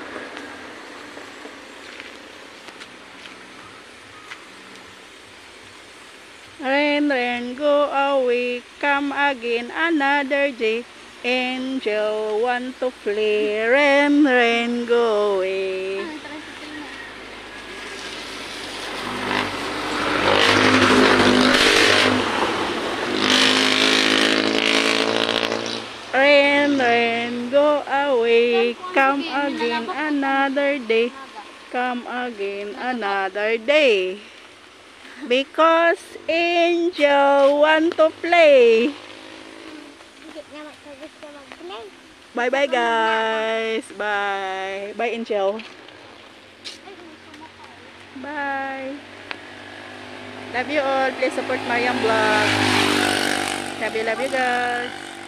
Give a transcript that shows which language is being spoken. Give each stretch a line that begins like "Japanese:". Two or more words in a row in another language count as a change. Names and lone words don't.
English: Ren, Ren, go away. Come again another day. Angel want to play. Ren, Ren, go away.
Filipino: Ang tricycle na.
English: Ren, Ren, go away. Come again another day. Come again another day. Because Angel want to play.
Filipino: Hindi naman ko gusto mag-play.
English: Bye-bye guys. Bye. Bye Angel.
Filipino: Ay, may sumakay.
English: Bye. Love you all. Please support Mariam Vlog. Love you guys.